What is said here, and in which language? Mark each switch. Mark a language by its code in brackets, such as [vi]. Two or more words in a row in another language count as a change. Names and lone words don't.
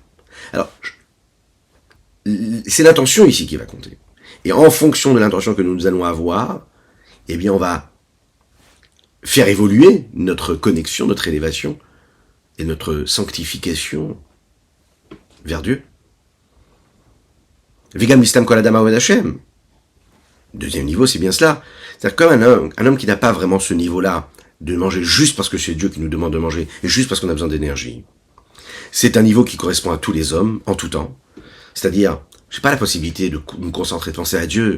[fr] Alors, c'est l'intention ici qui va compter. Et en fonction de l'intention que nous allons avoir, eh bien on va faire évoluer notre connexion, notre élévation et notre sanctification vers Dieu. [he] וגם לסתם כל אדם עבוד השם. [fr] Deuxième niveau, c'est bien cela. C'est-à-dire comme un homme qui n'a pas vraiment ce niveau-là, de manger juste parce que c'est Dieu qui nous demande de manger, et juste parce qu'on a besoin d'énergie. C'est un niveau qui correspond à tous les hommes, en tout temps. C'est-à-dire, j'ai pas la possibilité de me concentrer, de penser à Dieu.